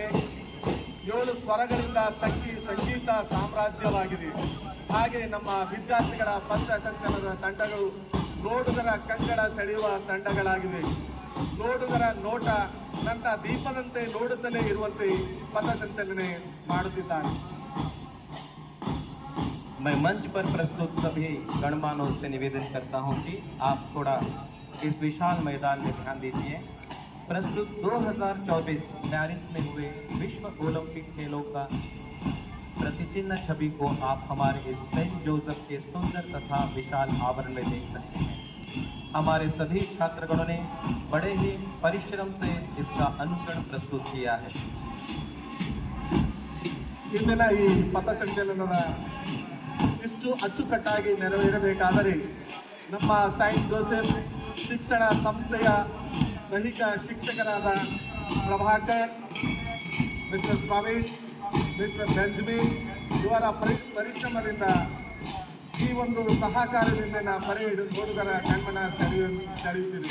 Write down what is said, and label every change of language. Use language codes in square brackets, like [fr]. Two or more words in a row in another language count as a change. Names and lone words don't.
[kn] 7 ಸ್ವರಗಳಿಂದ ಸಂಗೀತ ಸಾಮ್ರಾಜ್ಯವಾಗಿದೆ. ಹಾಗೆ ನಮ್ಮ ವಿದ್ಯಾರ್ಥಿಗಳ ಪಥಸಂಚಲನದ ತಂಡಗಳು ನೋಡುಗರ ಕಂಗಳ ಸೆಳೆಯುವ ತಂಡಗಳಾಗಿವೆ. ನೋಡುಗರ ನೋಟ ನನ್ನ ದೀಪದಂತೆ ನೋಡುತ್ತಲೇ ಇರುವಂತೆ ಪಥಸಂಚಲನೆ ಮಾಡುತ್ತಿದ್ದಾರೆ. [hi] मैं मंच पर प्रस्तुत सभी गणमान्यों से निवेदन करता हूं कि आप थोड़ा इस विशाल मैदान में ध्यान दीजिए। प्रस्तुत 2024 पेरिस में हुए विश्व ओलंपिक खेलों का प्रतिचिह्न छवि को आप हमारे इस सेंट जोसेफ के सुंदर तथा विशाल आवरण में देख सकते हैं। हमारे सभी छात्रगणों ने बड़े ही परिश्रम से इसका अनुकरण प्रस्तुत किया है। [kn] ಇಂದಿನ ಈ ಪಥಸಂಚಲನದ ಇಷ್ಟು ಅಚ್ಚುಕಟ್ಟಾಗಿ ನೆರವೇರಬೇಕಾದರೆ ನಮ್ಮ ಸೈಂಟ್ ಜೋಸೆಫ್ ಶಿಕ್ಷಣ ಸಂಸ್ಥೆಯ ದೈಹಿಕ ಶಿಕ್ಷಕರಾದ ಪ್ರಭಾಕರ್, ಮಿಸ್ಟರ್ ಪ್ರವೀಣ್, ಮಿಸ್ಟರ್ ಬೆಂಜಮಿನ್ ಇವರ ಪರಿಶ್ರಮದಿಂದ ಈ ಒಂದು ಸಹಕಾರದಿಂದ ಪರೇಡ್ ನೋಡುಗರ ಕಣ್ಮನ ಸೆಳೆಯುತ್ತಿದೆ.